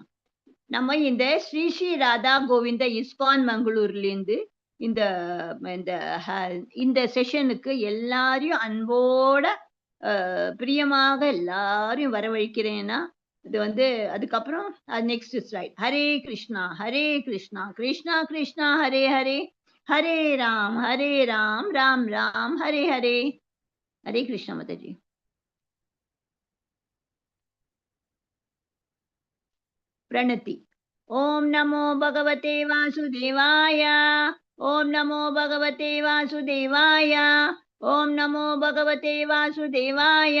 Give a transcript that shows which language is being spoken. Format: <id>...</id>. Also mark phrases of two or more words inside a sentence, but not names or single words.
<ta>நம்ம இந்த ஸ்ரீ ஸ்ரீ ராதா கோவிந்த இஸ்கான் மங்களூர்ல இருந்து இந்த செஷனுக்கு எல்லாரையும் அன்போட பிரியமாக எல்லாரையும் வரவழைக்கிறேன்னா, இது அதுக்கப்புறம்</ta> <en>next slide.</en> <sa>हरे कृष्ण हरे कृष्ण कृष्ण कृष्ण हरे हरे, हरे राम राम राम हरे हरे. हरे कृष्ण माताजी. प्रणति. ओम नमो भगवते वासुदेवाय. ओम नमो भगवते वासुदेवाय. ओम नमो भगवते वासुदेवाय.</sa>